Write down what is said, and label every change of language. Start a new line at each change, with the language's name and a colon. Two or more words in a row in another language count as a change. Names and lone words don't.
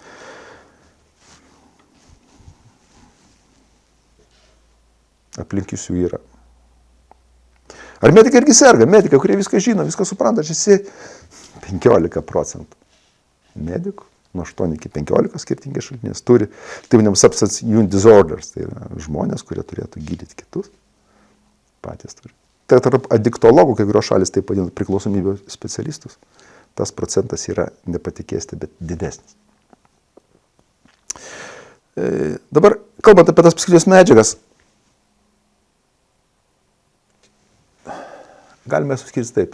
Lithuanian: Aplink jų yra. Ar medikai irgi serga? Medikai, kurie viską žino, viską supranta, čia 15% medikų, nuo 8 iki 15 skirtingi šaltinės, turi taip vadinamus
English: substance use disorders,
Lithuanian: tai yra žmonės, kurie turėtų gydyti kitus, patys turi. Tai tarp adiktologų, kai kurios šalis taip vadina priklausomybių specialistus, tas procentas yra, nepatikėsite, bet didesnis. Dabar, kalbant apie tas psichoaktyvias medžiagas, galime suskirti taip.